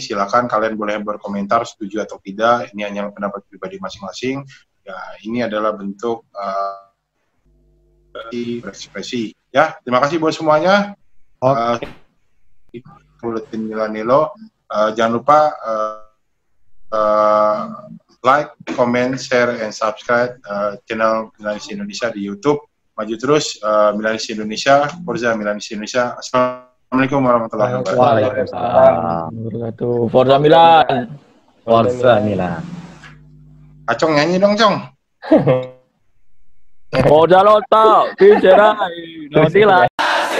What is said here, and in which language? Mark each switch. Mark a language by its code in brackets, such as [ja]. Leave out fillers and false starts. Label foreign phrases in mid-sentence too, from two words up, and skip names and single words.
[id] Silakan kalian boleh berkomentar setuju atau tidak. Ini hanya pendapat pribadi masing-masing. Ya, ini adalah bentuk berekspresi. Ya, terima kasih buat semuanya. Buletin Milanello. Jangan lupa [en] like, comment, share, and subscribe [id] channel Milanis Indonesia di YouTube. Maju terus, Milanis Indonesia, Forza Milanis Indonesia. [ar] السلام عليكم ورحمة الله وبركاته. [id] Waalaikumsalam. Forza Milan. Forza Milan. Acong nyanyi dong, Cong. Forza Lota, Vincerai, Notila.